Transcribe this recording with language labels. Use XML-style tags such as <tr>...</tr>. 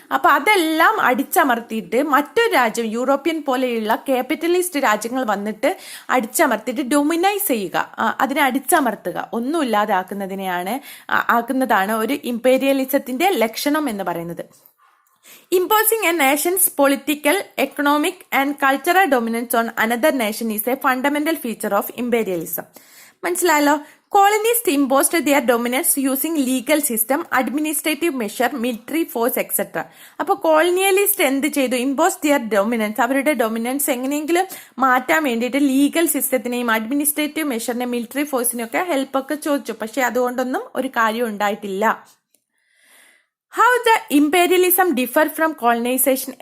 <ml>അപ്പൊ അതെല്ലാം അടിച്ചമർത്തിയിട്ട് മറ്റൊരു രാജ്യം, യൂറോപ്യൻ പോലെയുള്ള ക്യാപിറ്റലിസ്റ്റ് രാജ്യങ്ങൾ വന്നിട്ട് അടിച്ചമർത്തിയിട്ട് ഡൊമിനൈസ് ചെയ്യുക, അതിനെ അടിച്ചമർത്തുക, ഒന്നുമില്ലാതെ ആക്കുന്നതാണ് ഒരു ഇംപീരിയലിസത്തിന്റെ ലക്ഷണം എന്ന് പറയുന്നത്.</ml> <en>Imposing a nation's political, economic and cultural dominance on another nation is a fundamental feature of imperialism.</en> <ml>മനസ്സിലായല്ലോ?</ml> <en>Colonists imposed their dominance using legal system, administrative measure, military force, etc.</en> <ml>അപ്പൊ കോളനിയലിസ്റ്റ് എന്ത് ചെയ്തു?</ml> <en>impose their dominance,</en> <ml>അവരുടെ dominance എങ്ങനെയെങ്കിലും മാറ്റാൻ വേണ്ടിയിട്ട് legal സിസ്റ്റത്തിനെയും administrative മെഷറിനെയും military ഫോഴ്സിനെയും ഒക്കെ ഹെൽപ്പൊക്കെ ചോദിച്ചു. പക്ഷെ അതുകൊണ്ടൊന്നും ഒരു കാര്യം ഉണ്ടായിട്ടില്ല.</ml> <en>How the imperialism differ from colonisation?</en>